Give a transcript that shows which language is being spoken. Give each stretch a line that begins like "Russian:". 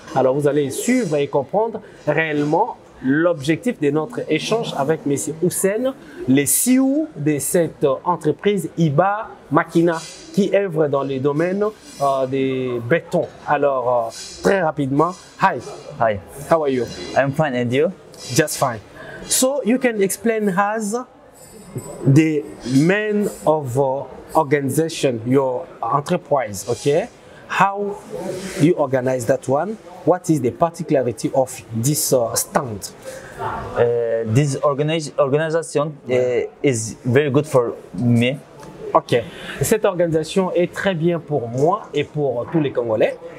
French: Alors, vous allez suivre et comprendre réellement l'objectif de notre échange avec M. Hussein, le CEO de cette entreprise IBA Makina, qui œuvre dans les domaines des bétons. Alors, très rapidement, hi.
English: Hi. How are you? I'm fine, and you? Just fine. So, you can explain us the main of organization, your enterprise, okay? How you organize that one? What is the particularity of this stand? This organization is very good for me. Ok.
French: Cette organisation est très bien pour moi et pour tous les Congolais.